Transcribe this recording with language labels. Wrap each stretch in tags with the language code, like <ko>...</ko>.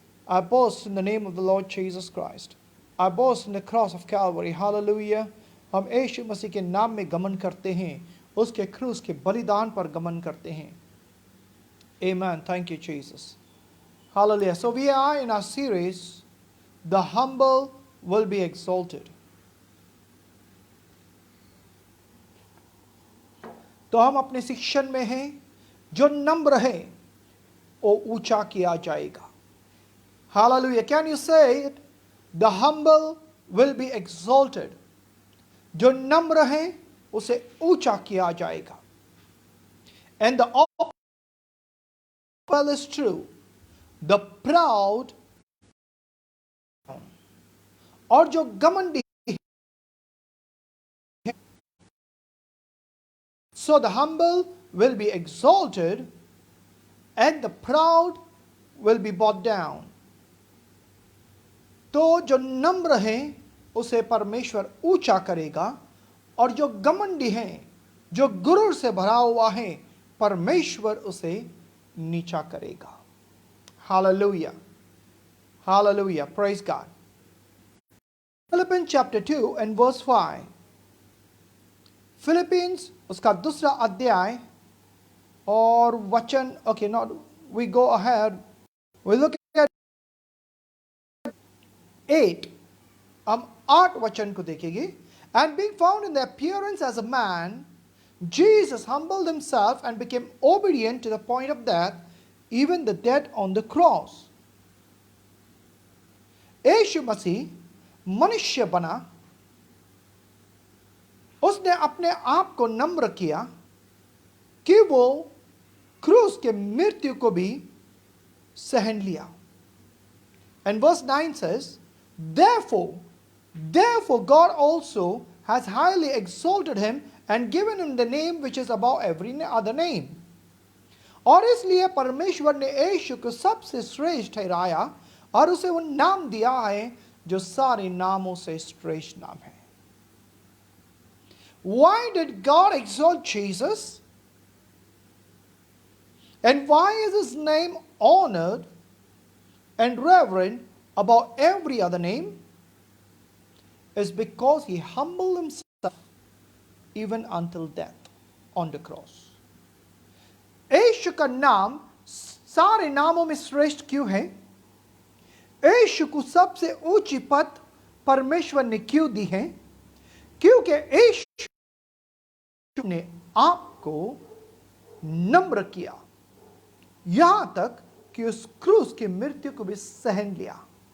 <en>I boast in the name of the Lord Jesus Christ. I boast in the cross of Calvary. Hallelujah.</en> <hi>हम यीशु मसीह के नाम में गमन करते हैं, उसके क्रूस के बलिदान पर गमन करते हैं.</hi> <en>Amen. Thank you, Jesus. Hallelujah. So we are in our series, The Humble Will Be Exalted.</en> <hi>तो हम अपने शिक्षण में हैं, जो नम्र है वो ऊंचा किया जाएगा.</hi> <en>Hallelujah. Can you say it? The humble will be exalted.</en> <hi>जो नम्र है उसे ऊंचा किया जाएगा.</hi> <en>And the opposite is true. The proud.</en> <hi>और जो घमंडी,</hi> <en>so the humble will be exalted and the proud will be brought down.</en> <hi>तो जो नम्र है उसे परमेश्वर ऊंचा करेगा, और जो घमंडी है, जो गुरूर से भरा हुआ है, परमेश्वर उसे नीचा करेगा.</hi> <en>Hallelujah. Hallelujah. Praise God. Philippians chapter 2 and verse 5. Philippians</en> <hi>उसका दूसरा अध्याय और वचन,</hi> <en>okay, not we go ahead, we look at 8.</en> <hi>हम 8 वचन को देखेंगे.</hi> <en>And being found in the appearance as a man, Jesus humbled himself and became obedient to the point of death, even the death on the cross.</en> <hi>यीशु मसीह मनुष्य बना, उसने अपने आप को नम्र किया कि वो क्रूस के मृत्यु को भी सहन लिया.</hi> <en>And verse 9 says, Therefore God also has highly exalted him and given him the name which is above every other name.</en> <hi>और इसलिए परमेश्वर ने यीशु को सबसे श्रेष्ठ ठहराया और उसे वो नाम दिया है जो सारे नामों से श्रेष्ठ नाम है.</hi> <en>Why did God exalt Jesus? And why is his name honored and reverend above every other name? Is because he humbled himself even until death on the cross.</en> <hi>यीशु का नाम सारे नामों में श्रेष्ठ क्यों है? यीशु को सबसे ऊंची पद परमेश्वर ने क्यों दी है? क्योंकि यीशु ने आपको नम्र किया, यहां तक कि उस क्रूस की मृत्यु को भी सहन लिया.</hi>